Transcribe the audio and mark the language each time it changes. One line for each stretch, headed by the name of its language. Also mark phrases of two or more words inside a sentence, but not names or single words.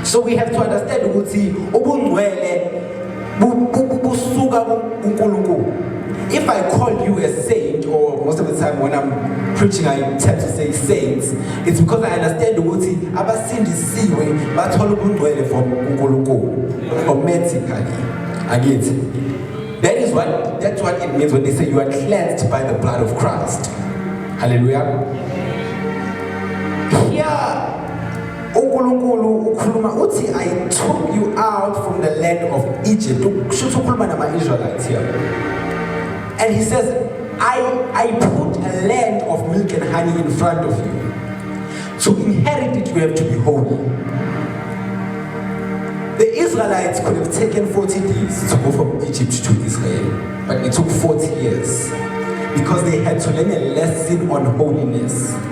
English: So we have to understand if I call you a saint, or most of the time when I'm preaching I tend to say saints, it's because I understand that's what it means when they say you are cleansed by the blood of Christ. Hallelujah. Here,
Zulu: uNkulunkulu ukhuluma uthi
English: I took you out from the land of Egypt.
Zulu: Kusho ukhuluma nama-Israelites here.
English: And he says, I put a land of milk and honey in front of you. To inherit it, you have to be holy. The Israelites could have taken 40 days to go from Egypt to Israel, but it took 40 years because they had to learn a lesson on holiness.